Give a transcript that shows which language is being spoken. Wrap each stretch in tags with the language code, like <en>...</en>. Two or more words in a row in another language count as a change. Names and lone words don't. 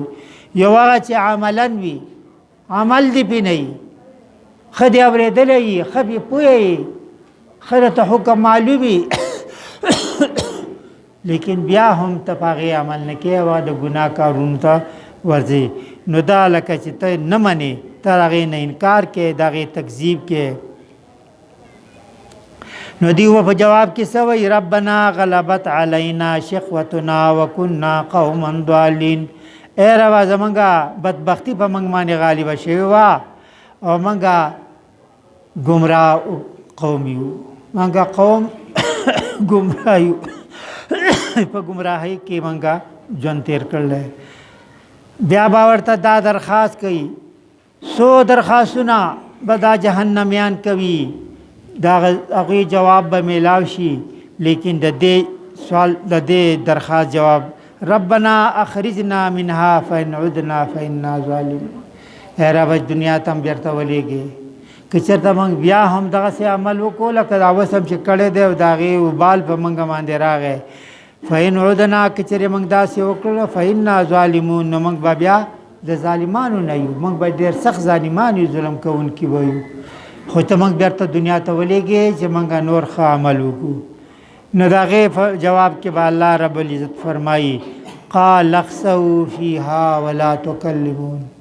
<ps>یو هغه چې عملا وي، عمل دې پې نه وي، ښه دې اورېدلی وي، ښه پې پوه یې، ښه درته حکم معلوم وي لیکن بیا هم ته په هغې عمل نه کوې او د ګناه کارونو ته ورځې. نو دا لکه چې ته نه منې، ته د هغې نه انکار کوې، د هغې تکذیب کوې. نو دیو په جواب کې څه وایي؟</ps> <ar>ربنا غلبت علینا شقوتنا وکنا قوما ضالین.</ar> <ps>ای ربا زمونږه بدبختي په موږ باندې غالبه شوې وه او موږ ګمراه قوم یو، موږ قوم ګمراه یو، په ګمراهۍ کې موږ ژوند تېر کړلی. بیا به ورته دا درخواست کوي، څو درخواستونه به دا جهنمیان کوي، دا هغوی جواب به میلاو شي، لیکن د دې سوال د دې درخواست جواب</ps> <ar>ربنا اخرجنا منها فإن عدنا فإنا ظالمون.</ar> <ps>ای رب دنیا ته هم بیرته ولېږې، که چېرته موږ بیا هم دغسې عمل وکړو لکه دا اوس هم چې کړی دی او د هغې وبال په موږ باندې راغی.</ps> <ar>فإن عدنا</ar> <ps>که چېرې موږ داسې وکړو</ps> <ar>فإنا ظالمون،</ar> <ps>نو موږ به بیا د ظالمانو نه یو، موږ به ډېر سخت ظالمان یو، ظلم کوونکي به یو. خو ته موږ بیرته دنیا ته ولېږې چې موږ نور ښه عمل وکړو. نو د هغې جواب کې به الله رب العزت فرمایي</ps> <ar>قال اخسئوا فیها ولا تکلمون.</ar>